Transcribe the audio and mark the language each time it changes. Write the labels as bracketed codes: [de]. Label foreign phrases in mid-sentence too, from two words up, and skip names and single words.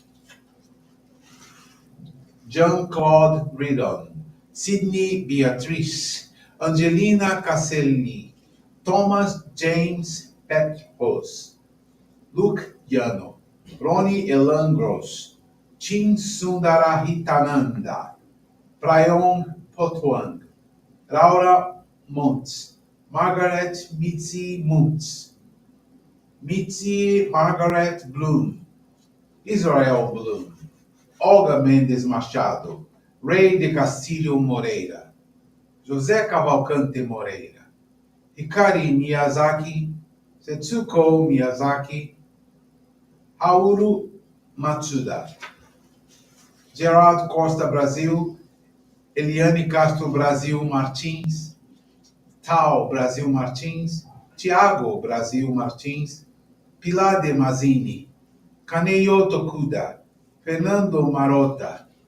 [pt] Jean-Claude Ridon, Sidney Beatrice, Angelina Caselli, Thomas James Petros, Luke Yano, Ronnie Elan Gross, Chin Sundarahitananda, Prayon Potwang, Laura Muntz, Margaret Mitzi Muntz, Mitzi Margaret Bloom, Israel Bloom, Olga Mendes Machado, Ray de Castilho Moreira, José Cavalcante Moreira, Hikari Miyazaki, Setsuko Miyazaki, Hauru Matsuda, Gerard Costa Brasil, Eliane Castro Brasil Martins, Tal Brasil Martins, Tiago Brasil Martins, Pilar de Mazini, Kaneyo Tokuda, Fernando Marota.